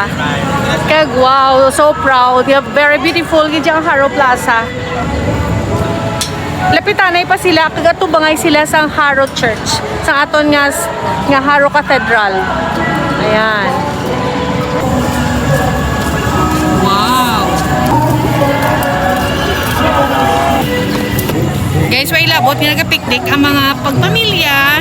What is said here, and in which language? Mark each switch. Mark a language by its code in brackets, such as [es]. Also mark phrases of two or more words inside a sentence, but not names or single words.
[en] Kaya wow, so proud. You have very beautiful [hil] gid ang [en] Haro Plaza. [hil] Lapitanay pa sila, kagatubangay sila sa Haro Church. Sa aton nga Haro Cathedral. Ayan. Wow. Guys, way labot nga nagapiknik ang mga pagpamilya.